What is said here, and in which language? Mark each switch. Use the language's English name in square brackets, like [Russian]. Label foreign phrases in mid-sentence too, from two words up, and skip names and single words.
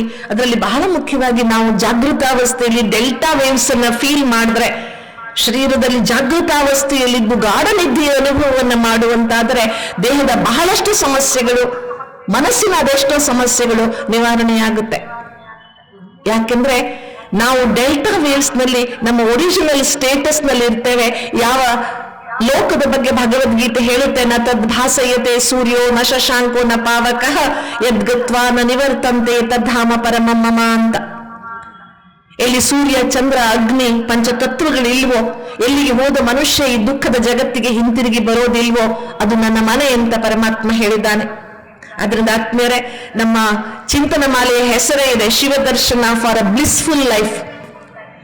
[Kannada] ಅದರಲ್ಲಿ ಬಹಳ ಮುಖ್ಯವಾಗಿ ನಾವು ಜಾಗೃತಾವಸ್ಥೆಯಲ್ಲಿ [English] delta waves [Kannada] ಅನ್ನ ಫೀಲ್ ಮಾಡಿದ್ರೆ, ಶರೀರದಲ್ಲಿ ಜಾಗೃತಾವಸ್ಥೆಯಲ್ಲಿದ್ದು ಗಾಢ ನಿದ್ದೆಯ ಅನುಭವವನ್ನು ಮಾಡುವಂತಾದರೆ ದೇಹದ ಬಹಳಷ್ಟು ಸಮಸ್ಯೆಗಳು, ಮನಸ್ಸಿನ ಅದೆಷ್ಟೋ ಸಮಸ್ಯೆಗಳು ನಿವಾರಣೆಯಾಗುತ್ತೆ. ಯಾಕೆಂದ್ರೆ ನಾವು [English] delta waves [Kannada] ನಲ್ಲಿ ನಮ್ಮ [English] original status [Kannada] ನಲ್ಲಿ ಇರ್ತೇವೆ. ಯಾವ ಲೋಕದ ಬಗ್ಗೆ ಭಗವದ್ಗೀತೆ ಹೇಳುತ್ತೆ, [Sanskrit] ನ ತದ್ಭಾಸಯತೆ ಸೂರ್ಯೋ ನ ಶಶಾಂಕೋ ನ ಪಾವಕಃ ಯದ್ಗತ್ವಾ ನ ನಿವರ್ತಂತೆ ತದ್ಧಾಮ ಪರಮಂ ಮಮ [Kannada] ಅಂತ. ಎಲ್ಲಿ ಸೂರ್ಯ, ಚಂದ್ರ, ಅಗ್ನಿ, ಪಂಚತತ್ವಗಳಿಲ್ವೋ, ಎಲ್ಲಿಗೆ ಹೋದ ಮನುಷ್ಯ ಈ ದುಃಖದ ಜಗತ್ತಿಗೆ ಹಿಂತಿರುಗಿ ಬರೋದಿಲ್ವೋ, ಅದು ನನ್ನ ಮನೆ ಅಂತ ಪರಮಾತ್ಮ ಹೇಳಿದ್ದಾನೆ. ಅದರಿಂದ ಆತ್ಮೀಯರೇ, ನಮ್ಮ ಚಿಂತನ ಮಾಲೆಯ ಹೆಸರೇ ಇದೆ, ಶಿವದರ್ಶನ [English] for a blissful life.